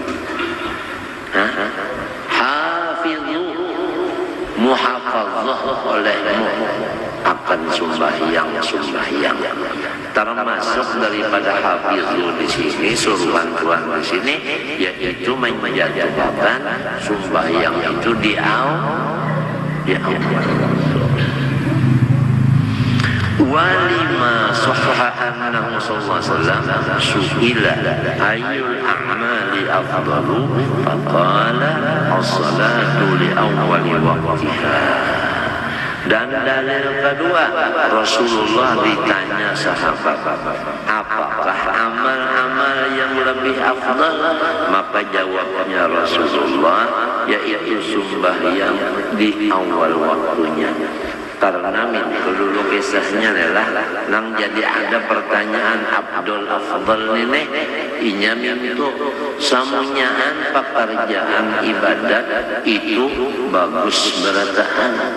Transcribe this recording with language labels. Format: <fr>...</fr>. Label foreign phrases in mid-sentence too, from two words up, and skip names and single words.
<id>Hafizu, muhafadzah olehmu akan sembahyang. Termasuk daripada hafizu di sini, suruhan Tuhan di sini, yaitu menjadikan sembahyang itu di awal.</id> <ar>ولما صح أنه صلى الله عليه وسلم سئل أي الأعمال أفضل فقال الصلاة لأول وقتها.</ar> <id>Dan dalil kedua, Rasulullah ditanya sahabat, apakah amal-amal yang lebih afdal? Maka jawabnya Rasulullah, yaitu sembahyang di awal waktunya.</id> <bjn>Karena dulu kisahnya adalah nang jadi ada pertanyaan Abdul Afdal ini inya mintu samunyaan pekerjaan ibadat itu bagus berataan.</bjn>